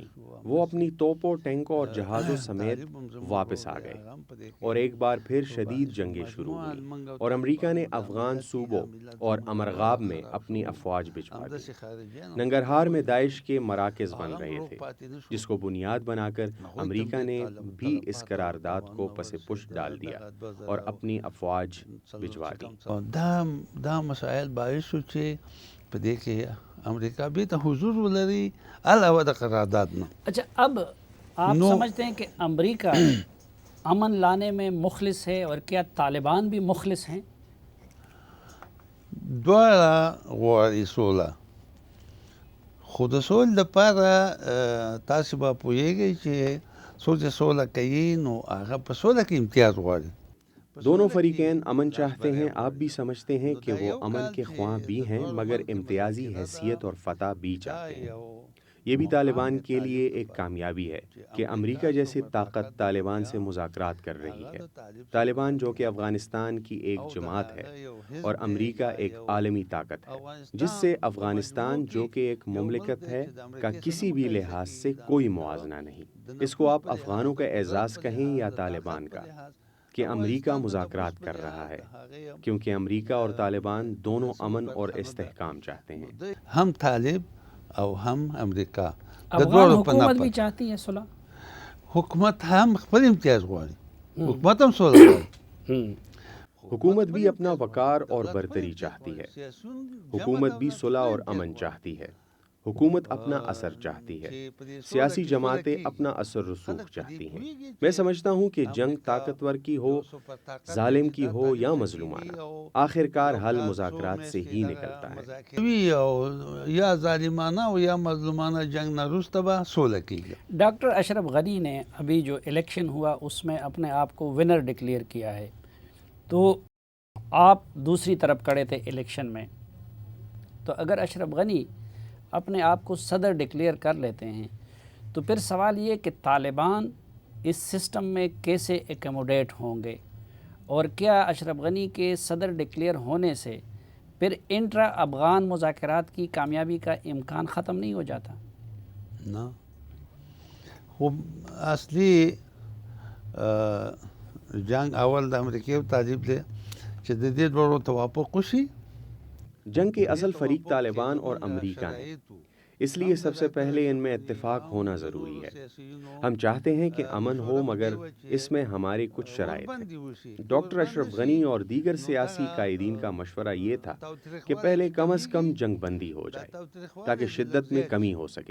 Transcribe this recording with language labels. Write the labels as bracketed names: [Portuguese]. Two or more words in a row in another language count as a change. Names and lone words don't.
[Urdu] وہ اپنی توپوں، ٹینکوں اور جہازوں سمیت واپس آ گئے، اور ایک بار پھر شدید جنگیں شروع ہوئیں، اور امریکہ نے افغان صوبوں اور امرغاب میں اپنی افواج بھجوا دی. ننگرہار میں داعش کے مراکز بن رہے تھے، جس کو بنیاد بنا کر امریکہ نے بھی اس قرارداد کو پس پش ڈال دیا اور اپنی افواج بھجوا دی. [Pashto] دا مسائل باعث شو چې په دې کې امریکا بھی ته حضور ولري علاوه د قرارداد نه. [Urdu] اچھا، اب آپ سمجھتے ہیں کہ امریکہ امن لانے میں مخلص ہے، اور کیا طالبان بھی مخلص ہیں؟ [Pashto] دواړه غواړي سوله، خو د سولې لپاره تاسو به پوهیږئ چې څوک چې سوله کوي نو هغه په سوله کې امتیاز غواړي. [Urdu] دونوں فریقین امن چاہتے ہیں. آپ بھی سمجھتے ہیں کہ وہ امن کے خواہاں بھی ہیں، مگر امتیازی حیثیت اور فتح بھی چاہتے ہیں. یہ بھی طالبان کے لیے ایک کامیابی ہے کہ امریکہ جیسی طاقت طالبان سے مذاکرات کر رہی ہے. طالبان جو کہ افغانستان کی ایک جماعت ہے، اور امریکہ ایک عالمی طاقت ہے، جس سے افغانستان جو کہ ایک مملکت ہے کا کسی بھی لحاظ سے کوئی موازنہ نہیں. اس کو آپ افغانوں کا اعزاز کہیں یا طالبان کا، کہ امریکہ مذاکرات کر رہا ہے، کیونکہ امریکہ اور طالبان دونوں امن اور استحکام چاہتے ہیں. [Pashto] ہم طالب او هم امریکا [Urdu] افغان حکومت بھی چاہتی ہے صلح. [Pashto] حکومت هم خپل امتیاز غواړي، حکومت هم سوله غواړي. [Urdu] حکومت بھی اپنا وقار اور برتری چاہتی ہے. حکومت بھی صلح اور امن چاہتی ہے. حکومت اپنا اثر چاہتی ہے. سیاسی جماعتیں اپنا اثر رسوخ چاہتی ہیں. میں سمجھتا ہوں کہ جنگ طاقتور کی ہو، ظالم کی ہو یا مظلومانہ، آخرکار حل مذاکرات سے ہی نکلتا ہے. یا ظالمانہ ہو یا مظلومانہ [Pashto] جنگ نہ وروسته به سوله کیږي. [Urdu] ڈاکٹر اشرف غنی نے ابھی جو الیکشن ہوا اس میں اپنے آپ کو [English] winner declare [Urdu] کیا ہے، تو آپ دوسری طرف کھڑے تھے الیکشن میں، تو اگر اشرف غنی اپنے آپ کو صدر ڈکلیئر کر لیتے ہیں تو پھر سوال یہ کہ طالبان اس سسٹم میں کیسے ایکوموڈیٹ ہوں گے، اور کیا اشرف غنی کے صدر ڈکلیئر ہونے سے پھر انٹرا افغان مذاکرات کی کامیابی کا امکان ختم نہیں ہو جاتا؟ [Pashto] نه، خو اصلي جنگ اول د امریکې او طالب دی چې د دې دوړو توافق وشي. [Urdu] جنگ کے اصل فریق طالبان اور امریکہ ہیں، اس لیے سب سے پہلے ان میں اتفاق ہونا ضروری ہے۔ ہم چاہتے ہیں کہ امن ہو، مگر اس میں ہمارے کچھ شرائط ہیں۔ ڈاکٹر اشرف غنی اور دیگر سیاسی قائدین کا مشورہ یہ تھا کہ پہلے کم از کم جنگ بندی ہو جائے تاکہ شدت میں کمی ہو سکے۔